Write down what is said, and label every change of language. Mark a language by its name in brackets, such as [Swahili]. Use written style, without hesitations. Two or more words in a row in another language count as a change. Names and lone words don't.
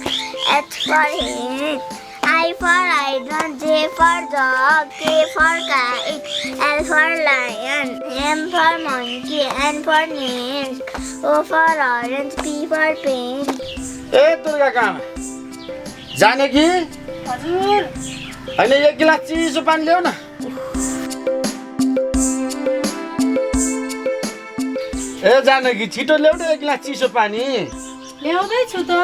[English] H for hen, I for idol, J for dog, K for kite, L for lion, M for monkey, N for nails, O for orange, P for pen. [Nepali] ए दुर्गा कहाँ जाने कि हजुर होइन एक गिलास चिसो पानी ल्याऊ न ए जानकी छिटो ल्याउ न एक गिलास चिसो पानी ल्याउँदैछु त